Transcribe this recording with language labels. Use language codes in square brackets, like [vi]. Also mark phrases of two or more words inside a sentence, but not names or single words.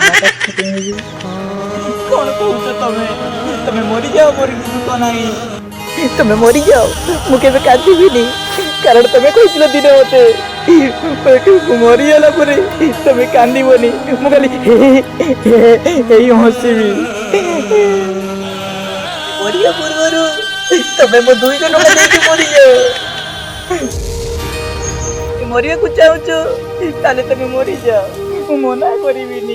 [or] कौन कहूच तुम्हें मरी जाओ मोर दुख नहीं तुम्हें मरी जाओ मुझे कांदी कारण तुम्हें कहते दिन मत ମରିଗଲା ପରେ ତମେ କାନ୍ଦିବନି, ମୁଁ ଖାଲି ଏଇ ହସିବି। ମରିବା ପୂର୍ବରୁ ତମେ ମୋ 200 ଟଙ୍କା ଦେଇକି ମରିଯାଅ। ମରିବାକୁ ଚାହୁଁଛ ତାହେଲେ ତମେ ମରିଯାଅ, ମୁଁ ମନା କରିବିନି।